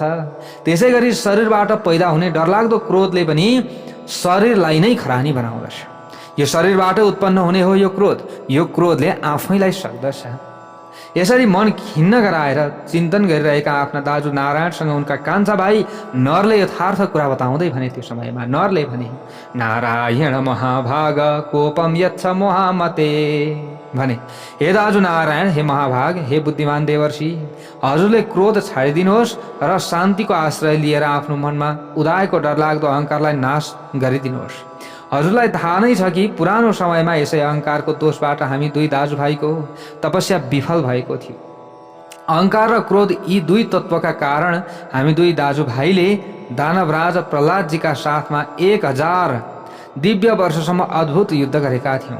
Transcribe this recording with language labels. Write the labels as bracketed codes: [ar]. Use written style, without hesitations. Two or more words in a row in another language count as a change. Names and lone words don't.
[ne] त्यसै गरी शरीरबाट पैदा हुने डरलाग्दो क्रोधले पनि शरीरलाई नै खरानी बनाउँदछ। यो शरीरबाट उत्पन्न हुने हो यो क्रोध, यो क्रोधले आफैलाई सक्दछ। यसरी मन खिन्न गराएर चिन्तन गरिरहेका आफ्ना दाजु नारायणसँग उनका कान्छा भाइ नरले यथार्थ कुरा बताउँदै भने, त्यो समयमा नरले भने, [sa] नारायण महाभाग कोपम यच्छ मोहामते, [ne] भने, हे दाजु नारायण, हे महाभाग, हे बुद्धिमान देवर्षि, हजुरले क्रोध छाडिदिनुहोस् र शान्तिको आश्रय लिएर आफ्नो मनमा उदाएको डरलाग्दो अहङ्कारलाई नाश गरिदिनुहोस्। हजुरलाई थाहा नै छ कि पुरानो समयमा यसै अहङ्कारको दोषबाट हामी दुई दाजुभाइको तपस्या विफल भएको थियो। अहङ्कार र क्रोध यी दुई तत्त्वका कारण हामी दुई दाजुभाइले दानवराज प्रहलादजीका साथमा 1000 दिव्य वर्षसम्म अद्भुत युद्ध गरेका थियौँ।